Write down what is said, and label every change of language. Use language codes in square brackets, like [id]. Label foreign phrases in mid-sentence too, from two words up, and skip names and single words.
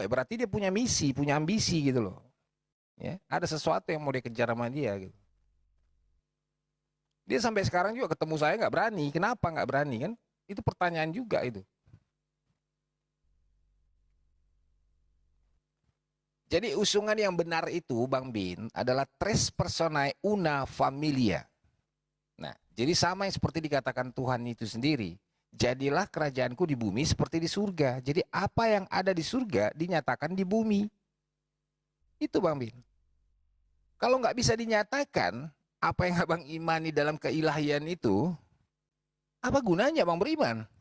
[id] Berarti dia punya misi, punya ambisi gitu loh. Ya, ada sesuatu yang mau dikejar sama dia gitu. Dia sampai sekarang juga ketemu saya nggak berani. Kenapa nggak berani kan? Itu pertanyaan juga itu. Jadi usungan yang benar itu Bang Bin adalah [la] tres personae una familia. [id] Nah, jadi sama yang seperti dikatakan Tuhan itu sendiri. Jadilah kerajaanku di bumi seperti di surga. Jadi apa yang ada di surga dinyatakan di bumi. Itu Bang Bin. Kalau nggak bisa dinyatakan apa yang abang imani dalam keilahian itu, apa gunanya Bang beriman?